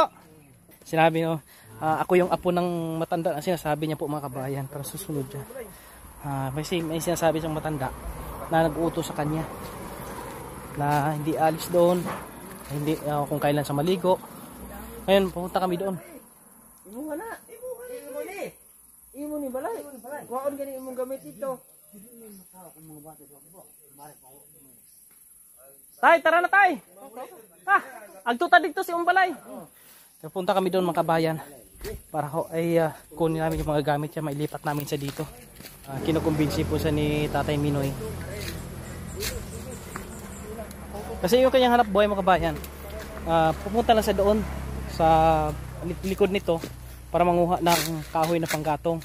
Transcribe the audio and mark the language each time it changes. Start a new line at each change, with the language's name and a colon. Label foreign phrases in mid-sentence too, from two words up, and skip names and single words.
Filipino: Sinabi no, ako yung apo ng matanda. Sinasabi niya po mga kabayan para susunod siya. May sinasabi siyang matanda na nag-uutos sa kanya na hindi alis doon, hindi kung kailan sa maligo. Ngayon, pupunta kami doon.
Cebuano: Imo wala. Imo ni balay. Kuhaon gani imong gamit ito.
Filipino: Tay, tara na tay. Agtuta dito si Umbalay. Punta kami doon mga kabayan para ay kunin namin yung mga gamit niya, mailipat namin sa dito. Kinukumbinsi po sa ni Tatay Minoy. Kasi yung kanyang hanap buhay mga kabayan, pupunta lang sa doon sa likod nito para manguha ng kahoy na panggatong.